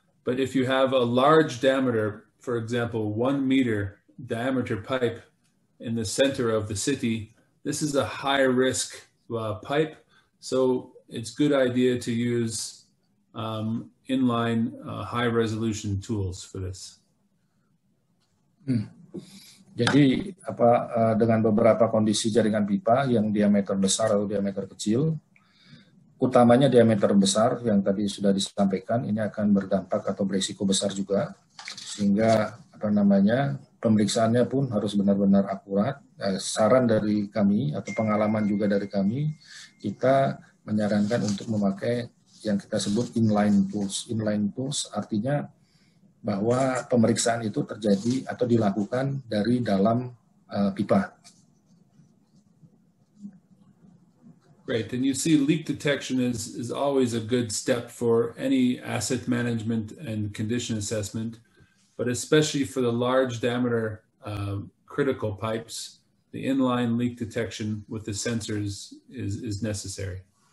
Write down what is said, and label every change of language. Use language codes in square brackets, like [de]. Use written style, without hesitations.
[en] But if you have a large diameter, for example, 1 meter diameter pipe in the center of the city, this is a high risk pipe. So it's good idea to use inline high resolution tools for this. [id] Jadi dengan beberapa kondisi jaringan pipa yang diameter besar atau diameter kecil, utamanya diameter besar yang tadi sudah disampaikan, ini akan berdampak atau berisiko besar juga, sehingga pemeriksaannya pun harus benar-benar akurat. Saran dari kami atau pengalaman juga dari kami, kita menyarankan untuk memakai yang kita sebut inline tools. Inline tools artinya bahwa pemeriksaan itu terjadi atau dilakukan dari dalam pipa. [en] Great, and you see leak detection is always a good step for any asset management and condition assessment, but especially for the large diameter critical pipes, the inline leak detection with the sensors is necessary.